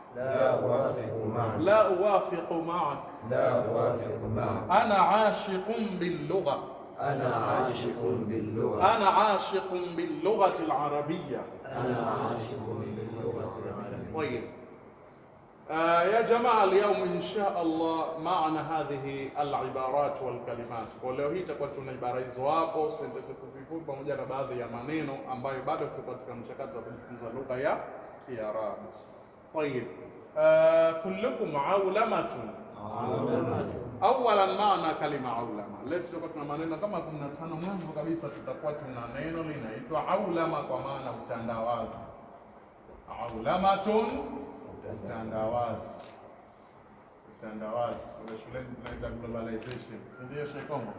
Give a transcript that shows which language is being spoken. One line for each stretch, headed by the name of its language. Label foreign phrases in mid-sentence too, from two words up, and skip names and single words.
Arabic: لا أوافق معك. أنا عاشق باللغة. أنا عاشق باللغة العربية. طيب يا جماعة، اليوم إن شاء الله معنا هذه العبارات والكلمات.
Swahili: Kwa leo hii tutakuwa tuna ibara hizo hapo, sentensi fupi pamoja na baadhi ya maneno ambayo bado tuko katika mchakato wa kujifunza lugha ya Kiarabu.
Arabic: طيب كلكم عولمة. أولا معنى كلمة عولمة.
Swahili: Leo tutakuwa tuna maneno kama 15. Mwanzo kabisa tutakuwa tuna neno linaitwa aulama kwa maana utandawazi. Aulamatun, utandawazi. Utandawazi kwa shule tunaita globalization, si ndio Shekombo?